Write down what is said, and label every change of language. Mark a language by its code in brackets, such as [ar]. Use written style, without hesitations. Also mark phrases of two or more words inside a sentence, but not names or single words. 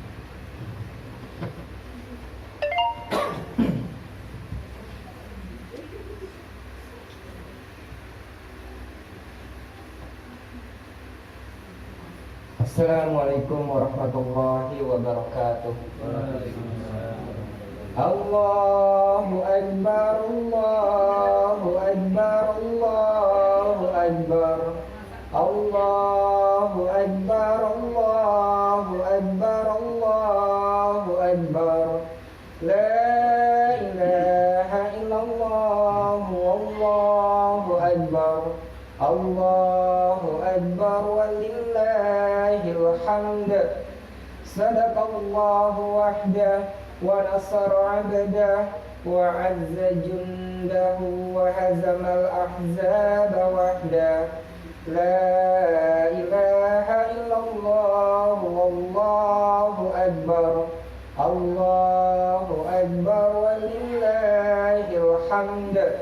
[ar] السلام عليكم ورحمة الله وبركاته. الله أكبر الله أكبر الله أكبر. الله أكبر الله أكبر الله أكبر. لا إله إلا الله الله أكبر. الله أكبر ولله الحمد. صدق الله وحده ونصر عبده وأعز جنده وهزم الأحزاب وحده. لا إله إلا الله والله أكبر. الله أكبر ولله الحمد.